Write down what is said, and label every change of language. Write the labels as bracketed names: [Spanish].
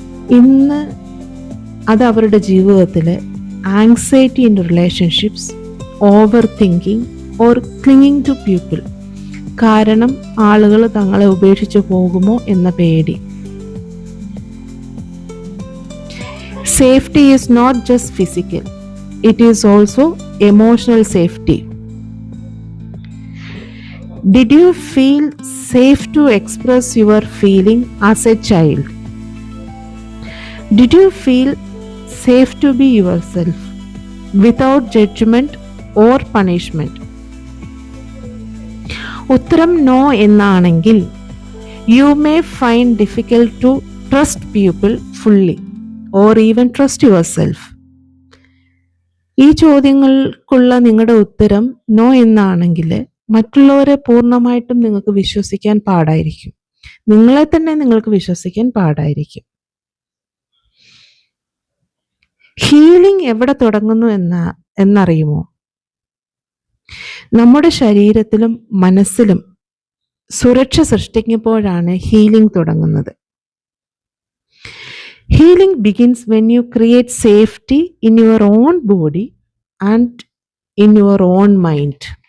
[Malayalam] ഇന്ന് അത് അവരുടെ ജീവിതത്തിൽ [English] anxiety in relationships, overthinking or clinging to people, [Malayalam] കാരണം ആളുകൾ തങ്ങളെ ഉപേക്ഷിച്ചു പോകുമോ എന്ന പേടി. [English] Safety is not just physical, it is also emotional safety. Did you feel safe to express your feeling as a child? Did you feel safe to be yourself without judgment or punishment? [Malayalam] ഉത്തരം no എന്നാണെങ്കിൽ [English] you may find difficult to trust people fully or even trust yourself. [Malayalam] ഈ ചോദ്യങ്ങൾക്കുള്ള നിങ്ങളുടെ ഉത്തരം no എന്നാണെങ്കിൽ മറ്റുള്ളവരെ പൂർണ്ണമായിട്ടും നിങ്ങൾക്ക് വിശ്വസിക്കാൻ പാടായിരിക്കും. നിങ്ങളെ തന്നെ നിങ്ങൾക്ക് വിശ്വസിക്കാൻ പാടായിരിക്കും. ഹീലിംഗ് എവിടെ തുടങ്ങുന്നു എന്നറിയുമോ? നമ്മുടെ ശരീരത്തിലും മനസ്സിലും സുരക്ഷ സൃഷ്ടിക്കുമ്പോഴാണ് ഹീലിംഗ് തുടങ്ങുന്നത്. [English] Healing begins when you create safety in your own body and in your own mind.